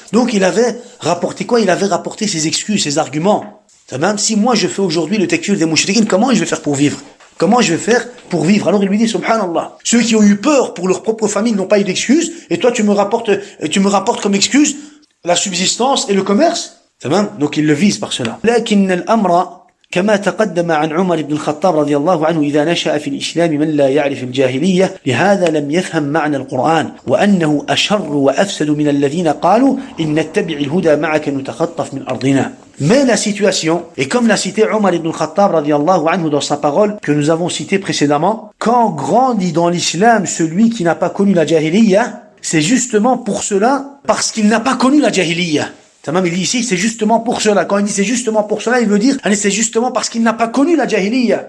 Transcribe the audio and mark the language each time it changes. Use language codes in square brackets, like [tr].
[fr] Donc il avait rapporté quoi? Il avait rapporté ses excuses, ses arguments. Tamam. Si moi je fais aujourd'hui le takfir des mouchrikines, comment je vais faire pour vivre? Comment je vais faire pour vivre? Alors il lui dit, subhanallah, ceux qui ont eu peur pour leur propre famille n'ont pas eu d'excuses, et toi tu me rapportes comme excuse la subsistance et le commerce. Tamam. Donc il le vise par cela. [ar] لكن الأمر كما تقدم عن عمر بن الخطاب رضي الله عنه إذا نشأ في الإسلام من لا يعرف الجاهلية لهذا لم يفهم معنى القرآن وأنه أشر وأفسد من الذين قالوا إن نتبع الهدى معك نتخطف من أرضنا. [fr] Mais la situation, et comme l'a cité Omar ibn al-Khattab radiyallahu anhu dans sa parole que nous avons citée précédemment, quand grandit dans l'islam celui qui n'a pas connu la jahiliya, c'est justement pour cela, parce qu'il n'a pas connu la jahiliya. Tamam, il dit ici, c'est justement pour cela. Quand il dit c'est justement pour cela, il veut dire, c'est justement parce qu'il n'a pas connu la jahiliya.